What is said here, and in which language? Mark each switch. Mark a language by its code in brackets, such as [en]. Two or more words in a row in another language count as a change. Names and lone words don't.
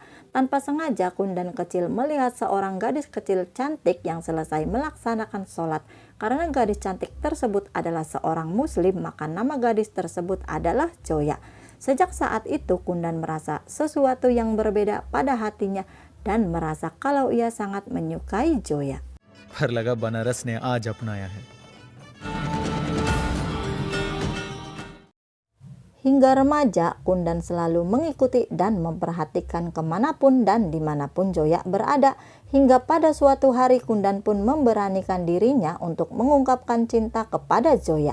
[id] Tanpa sengaja Kundan kecil melihat seorang gadis kecil cantik yang selesai melaksanakan sholat. Karena gadis cantik tersebut adalah seorang muslim, maka nama gadis tersebut adalah Joya. Sejak saat itu Kundan merasa sesuatu yang berbeda pada hatinya dan merasa kalau ia sangat menyukai Joya. [hi] पर लगा बनारस ने आज अपनाया है. [id] Hingga remaja, Kundan selalu mengikuti dan memperhatikan kemanapun dan dimanapun Joya berada. Hingga pada suatu hari Kundan pun memberanikan dirinya untuk mengungkapkan cinta kepada Joya.